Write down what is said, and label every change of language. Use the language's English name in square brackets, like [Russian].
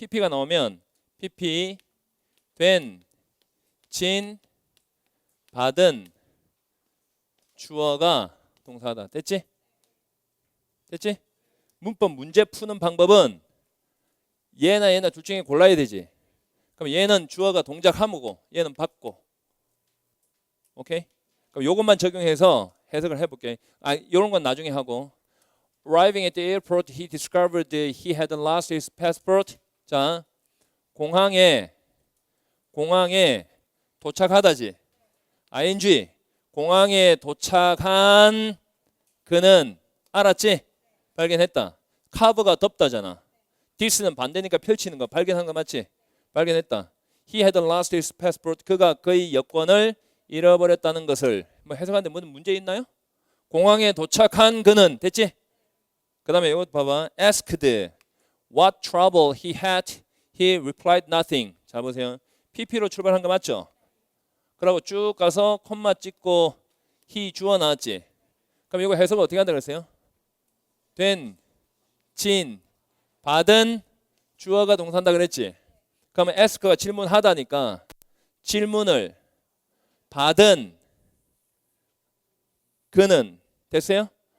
[Korean] pp가 나오면 pp 된, 진, 받은 주어가 동사하다. 됐지? 됐지? 문법 문제 푸는 방법은 얘나 둘 중에 골라야 되지. 그럼 얘는 주어가 동작하고 얘는 받고. 오케이? 그럼 요것만 적용해서 해석을 해볼게. 이런 건 나중에 하고. [English] Arriving at the airport, he discovered he had lost his passport. [Korean] 자, 공항에 도착하다지. ing 공항에 도착한 그는 알았지? 발견했다. 카브가 덮다잖아. this는 반대니까 펼치는 거 발견한 거 맞지? 발견했다. [English] He had lost his passport. [Korean] 그가 그의 여권을 잃어버렸다는 것을 뭐 해석하는데 무슨 문제 있나요? 공항에 도착한 그는 됐지? 그 다음에 이거 봐봐. [English] Asked what trouble he had. He replied nothing. [Korean] 잘 보세요. pp로 출발한 거 맞죠? 그러고 쭉 가서 콤마 찍고 he 주어 나왔지? 그럼 이거 해석 어떻게 한다 그랬어요? 된, 진, 받은 주어가 동사한다 그랬지? 그러면 ask가 질문하다니까 질문을 받은 그는 됐어요?